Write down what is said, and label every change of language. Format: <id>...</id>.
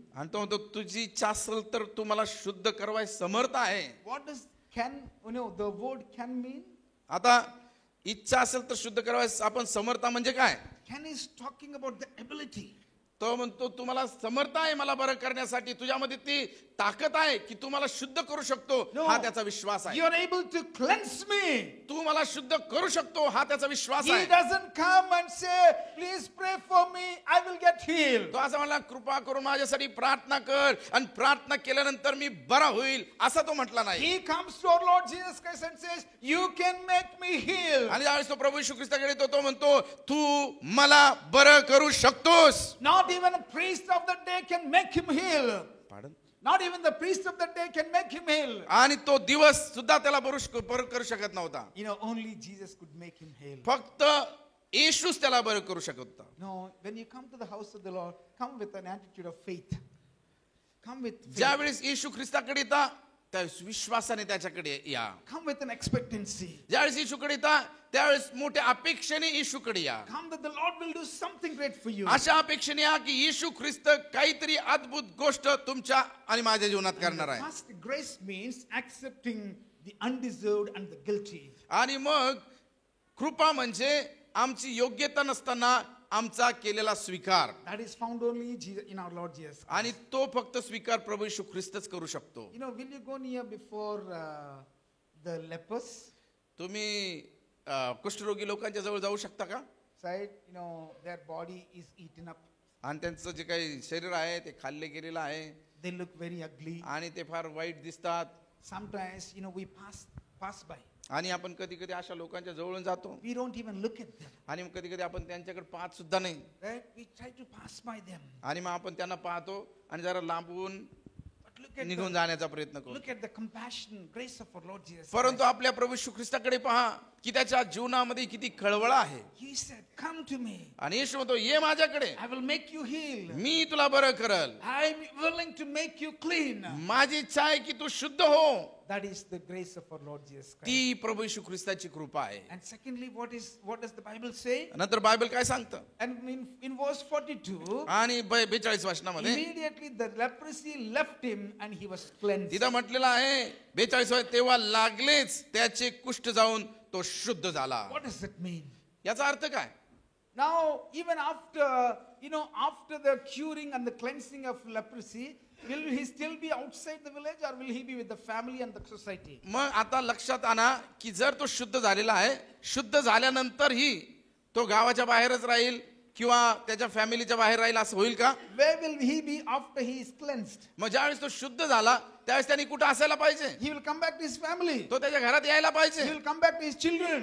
<mr>आणि तो म्हणतो, तुझी इच्छा असेल तर तू मला शुद्ध करवाय समर्थ आहे.</mr> <en>What does the word can mean?</en> <mr>आता इच्छा असेल तर शुद्ध करवाय आपण समर्थ म्हणजे काय?</mr> <en>Can is talking about the ability.</en> <mr>तो म्हणतो, तू मला समर्थ आहे मला बरं करण्यासाठी, तुझ्यामध्ये ती ताकद आहे की तू मला शुद्ध करू शकतो,</mr> <en>No.</en> <mr>हा त्याचा विश्वास आहे.</mr> <en>You are able to cleanse me.</en> <mr>तू मला शुद्ध करू शकतो, हा त्याचा विश्वास</mr> <en>He</en> <mr>आहे.</mr> <en>doesn't come and say, please pray for me, I will get healed.</en> <mr>तो असं म्हणला, कृपा करून माझ्यासाठी प्रार्थना कर आणि प्रार्थना केल्यानंतर मी बरा होईल, असा तो म्हटला नाही.</mr> <en>He comes to our Lord Jesus Christ and says, you can make me heal.</en> <mr>आणि ज्यावेळेस तो प्रभू येशू ख्रिस्ताकडे येतो, तो म्हणतो, तू मला बरं करू शकतोस.</mr> <en>Not even a priest of the day can make him heal. Pardon? Not even the priest of the day can make him heal.</en> <mr>आणि तो दिवस सुद्धा त्याला बरं करू शकत नव्हता.</mr> <en>You know, only Jesus could make him heal.</en> <mr>फक्त येशूच त्याला बरं करू शकत होता.</mr> <en>No, when you come to the house of the Lord, come with an attitude of faith. Come with faith.</en> <mr>ज्यावेळेस येशू ख्रिस्ताकडे येता, त्यावेळेस विश्वासाने त्याच्याकडे या.</mr> <en>Come with an expectancy.</en> <mr>ज्यावेळेस येशूकडे येता, त्यावेळेस मोठ्या अपेक्षेने येशूकडे या.</mr> <en>Come that the Lord will do something great for you.</en> <mr>अशा अपेक्षेने या की येशू ख्रिस्त काहीतरी अद्भुत गोष्ट तुमच्या आणि माझ्या जीवनात करणार आहे.</mr> <en>First, grace means accepting the undeserved and the guilty.</en> <mr>आणि मग कृपा म्हणजे आमची योग्यता नसताना आमचा केलेला स्वीकार,</mr> <en>That is found only in our Lord Jesus Christ.</en> <mr>आणि तो फक्त स्वीकार प्रभू येशू ख्रिस्तच करू शकतो.</mr> <en>You know, will you go near before the lepers?</en> <mr>तुम्ही कुष्ठरोगी लोकांच्या जवळ जाऊ शकता का?</mr> <en>Side, you know, their body is eaten up.</en> <mr>आणि त्यांचं जे काही शरीर आहे ते खाल्ले गेलेलं आहे,</mr> <en>They look very ugly.</en> <mr>आणि ते फार वाईट दिसतात.</mr> <en>Sometimes, you know, we pass by.</en> <mr>आणि आपण कधी कधी अशा लोकांच्या जवळून जातो,</mr> <en>We don't even look at them.</en> <mr>आणि मग कधी कधी आपण त्यांच्याकडे पाहत सुद्धा नाही,</mr> <en>Right? We try to pass by them.</en> <mr>आणि मग आपण त्यांना पाहतो आणि जरा लांबून</mr> <en>But look at</en> <mr>निघून जाण्याचा प्रयत्न करतो.</mr> <en>look at the compassion, grace of our Lord Jesus</en> <mr>परंतु</mr> <en>Christ.</en> <mr>आपल्या प्रभू येशू ख्रिस्ताकडे पहा की त्याच्या जीवनामध्ये किती खळवळ आहे.</mr> <en>He said, come to me.</en> <mr>आणि येशू म्हणतो, ये माझ्याकडे,</mr> <en>I will make you heal.</en> <mr>मी तुला बरं करल.</mr> <en>I'm willing to make you clean.</en> <mr>माझी इच्छा आहे की तू शुद्ध हो.</mr> <en>That is the grace of our Lord Jesus Christ.</en> <mr>ती प्रभू येशू ख्रिस्ताची कृपा आहे.</mr> <en>And secondly, what does the Bible say?</en> <mr>नंतर बायबल काय सांगतं?</mr> <en>And in verse 42,</en> <mr>आणि 42 वचनामध्ये</mr> <en>immediately the leprosy left him and he was cleansed.</en> <mr>तिथं म्हटलेलं आहे 42, तेव्हा लागलेच त्याचे कुष्ठ जाऊन तो शुद्ध झाला.</mr> <en>What does that mean?</en> <mr>याचा अर्थ काय?</mr> <en>Now, even after the curing and the cleansing of leprosy, will he still be outside the village or will he be with the family and the society?</en> <mr>मग आता लक्षात आणा की जर तो शुद्ध झालेला आहे, शुद्ध झाल्यानंतरही तो गावाच्या बाहेरच राहील किंवा त्याच्या फॅमिलीच्या बाहेर राहील असं होईल का?</mr> <en>Where will he be after he is cleansed?</en> <mr>मग ज्यावेळेस तो शुद्ध झाला त्यावेळेस त्यांनी कुठं असायला पाहिजे?</mr> <en>He will come back to his family.</en> <mr>तो त्याच्या घरात यायला</mr> <en>He</en> <mr>पाहिजे,</mr> <en>will come back to his children.</en>